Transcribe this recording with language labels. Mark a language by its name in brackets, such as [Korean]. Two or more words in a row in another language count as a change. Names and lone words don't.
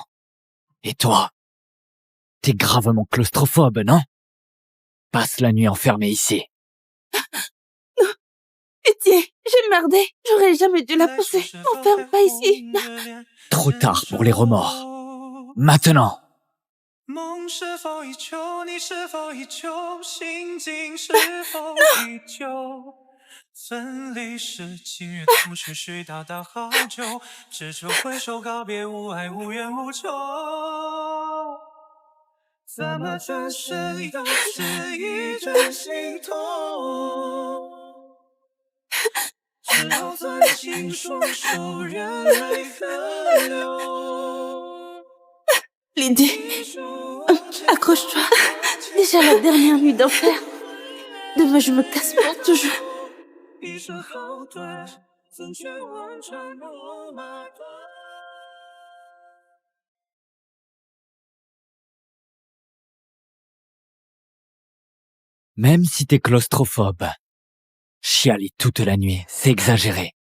[French] Et toi? T'es gravement claustrophobe, non? Passe la nuit enfermée ici. Non. Pitié, j'ai merdé. J'aurais jamais dû la pousser. M'enferme pas ici. Trop tard pour les remords. Maintenant. [Chinese] 梦是否依旧？你是否依旧？心境是否依旧？分离时，情人同时续打打好久，只求挥手告别，无爱无怨无求。怎么转身又是一阵心痛？只好攥紧双手，任泪河流。 [French] Lydie, accroche-toi. Déjà la dernière nuit d'enfer. Demain, je me casse pour toujours. Même si t'es claustrophobe, chialer toute la nuit, c'est exagéré.